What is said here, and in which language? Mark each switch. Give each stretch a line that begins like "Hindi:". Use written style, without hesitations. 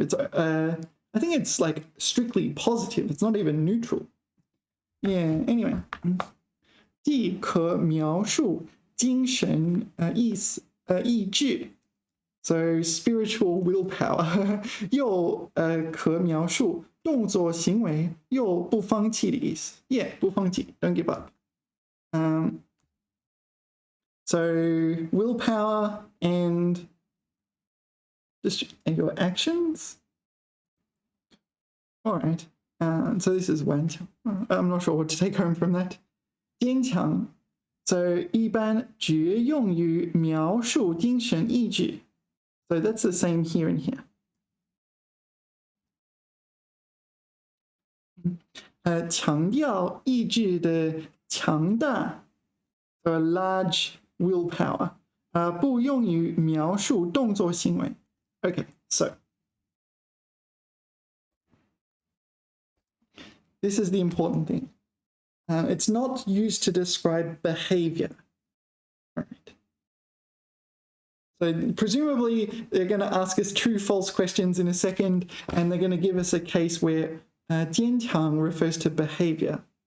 English: It's I think it's like strictly positive. It's not even neutral. Yeah.
Chinese: Anyway, 既可描述精神意志.
English: So spiritual willpower.
Chinese: 又可描述动作行为又不放弃的意思.
English: Yeah, 不放弃, don't give up. So willpower and your actions. All right. So this is 顽强. I'm not sure what to take home from that.
Chinese: 坚强. So 一般只用于描述精神意志.
English: So that's the same here and here.
Chinese: 强调意志的强大
English: a large willpower.
Chinese: 不用于描述动作行为.
English: Okay, so this is the important thing. It's not used to describe behavior. All right. So presumably they're going to ask us true false questions in a second, and they're going to give us a case where 坚强 refers to behavior.